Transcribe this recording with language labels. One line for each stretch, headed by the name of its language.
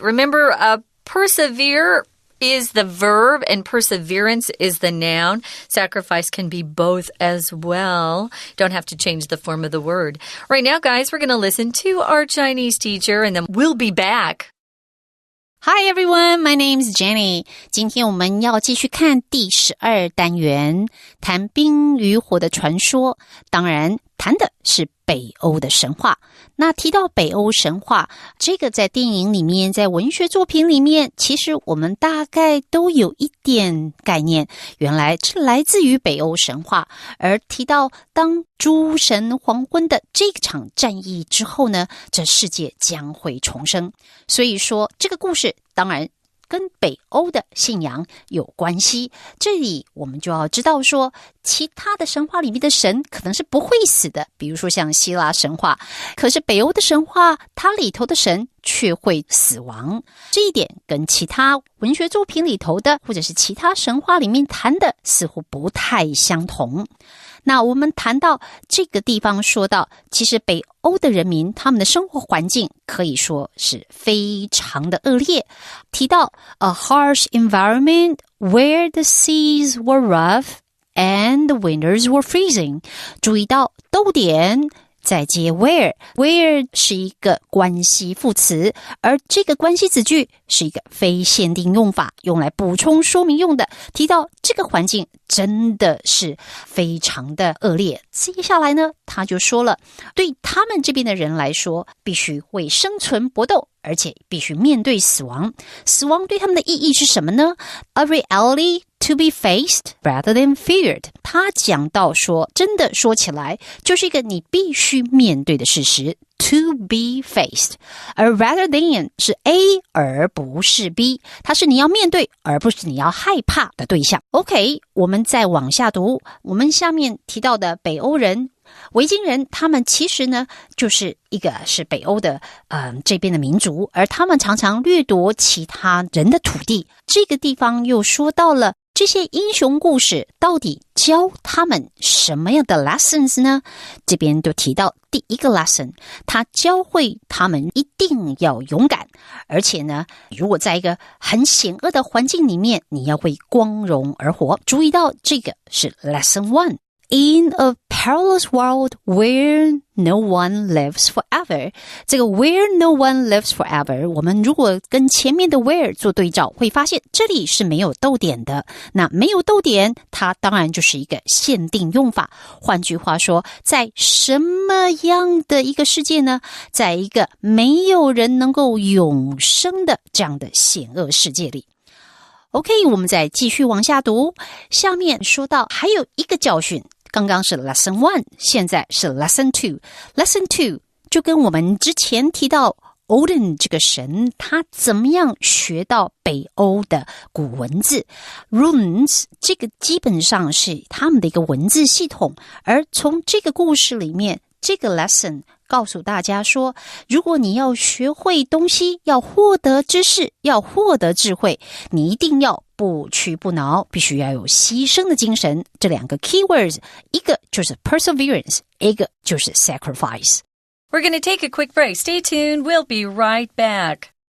English: Remember, persevere is the verb and perseverance is the noun. Sacrifice can be both as well. Don't have to change the form of the word. Right now, guys, we're going to listen to our Chinese teacher, and then we'll be back. Hi everyone, my name is Jenny.
Chinese: 今天我们要继续看第12单元，谈冰与火的传说。当然，谈的是北欧的神话。那提到北欧神话，这个在电影里面，在文学作品里面，其实我们大概都有一点概念，原来是来自于北欧神话。而提到当诸神黄昏的这场战役之后呢，这世界将会重生。所以说，这个故事当然跟北欧的信仰有关系。这里我们就要知道说，其他的神话里面的神可能是不会死的，比如说像希腊神话，可是北欧的神话，它里头的神却会死亡。这一点跟其他文学作品里头的，或者是其他神话里面谈的似乎不太相同。那我们谈到这个地方说到，其实北欧的人民他们的生活环境可以说是非常的恶劣。提到
English: a harsh environment where the seas were rough and the winters were freezing。
Chinese: 注意到逗点再接 where 是一个关系副词，而这个关系子句是一个非限定用法，用来补充说明用的，提到这个环境真的是非常的恶劣。接下来呢，他就说了，对他们这边的人来说，必须为生存搏斗，而且必须面对死亡。死亡对他们的意义是什么呢？
English: A reality to be faced rather than feared.
Chinese: 他讲到说，真的说起来，就是一个你必须面对的事实。
English: To be faced.
Chinese: 而 rather than 是 A 而不是 B， 它是你要面对而不是你要害怕的对象。 OK， 我们再往下读，我们下面提到的北欧人维京人，他们其实呢就是一个是北欧的这边的民族，而他们常常掠夺其他人的土地。这个地方又说到了这些英雄故事到底教他们什么样的 lessons 呢？这边就提到第一个 lesson， 他教会他们一定要勇敢，而且呢，如果在一个很险恶的环境里面，你要为光荣而活。注意到这个是
English: lesson 1。In a perilous world where no one lives forever.
Chinese: 这个
English: where no one lives forever，
Chinese: 我们如果跟前面的 where 做对照，会发现这里是没有逗点的。那没有逗点，它当然就是一个限定用法。换句话说，在什么样的一个世界呢？在一个没有人能够永生的这样的险恶世界里。 OK， 我们再继续往下读。下面说到还有一个教训，刚刚是 lesson 1， 现在是 lesson 2。lesson 2就跟我们之前提到 Odin 这个神，他怎么样学到北欧的古文字 runes， 这个基本上是他们的一个文字系统。而从这个故事里面，这个 lesson告诉大家说，如果你要学会东西，要获得知识，要获得智慧，你一定要不屈不挠，必须要有牺牲的精神。这两个 keywords， 一个就是 perseverance， 一个就是 sacrifice。
English: We're going to take a quick break. Stay tuned. We'll be right back.